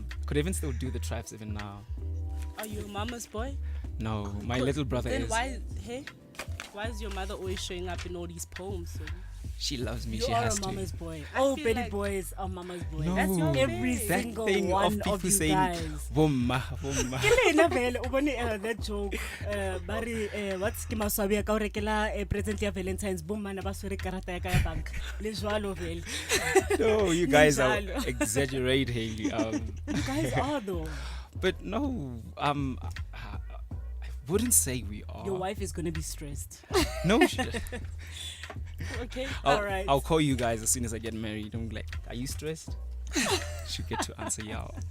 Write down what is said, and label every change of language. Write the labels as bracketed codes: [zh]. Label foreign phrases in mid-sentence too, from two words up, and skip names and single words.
[en] Could even still do the traps even now. Are you a mama's boy? No, my little brother then is. Why is your mother always showing up in all these poems? Sodi? She loves me. You She are has a to. mama's boy. I All feel baby like- boys are mama's boy. No, That's your every that single thing one of people of you saying guys. [st] "Bomma, bomma." Ke lena vele, o bone, [en] that joke, [st] ba re, what's ke maswabi a ka o rekela present ya Valentine's, bo mana ba swere karata ya ka ya banka. Le jwalo vele. [en] No, you guys are Njalo. exaggerating. You guys are though. But no, I wouldn't say we are. Your wife is gonna be stressed. No, she doesn't. Okay, I'll, alright. I'll call you guys as soon as I get married. I'm like, are you stressed? She'll get to answer y'all.